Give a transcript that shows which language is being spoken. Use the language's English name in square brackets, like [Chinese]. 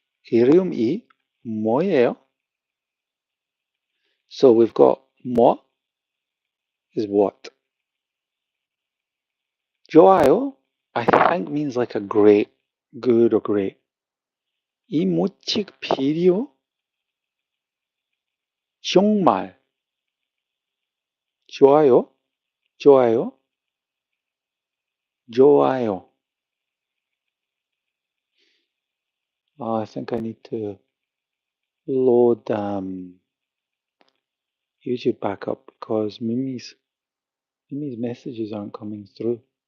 [Korean] 이름이 뭐예요? [English] So we've got 뭐 is what? 좋아요, I think means like a great, good or great. [Korean] 이 뮤직 비디오 정말 좋아요, 좋아요, 좋아요. [English] I think I need to load YouTube back up because Mimi's messages aren't coming through.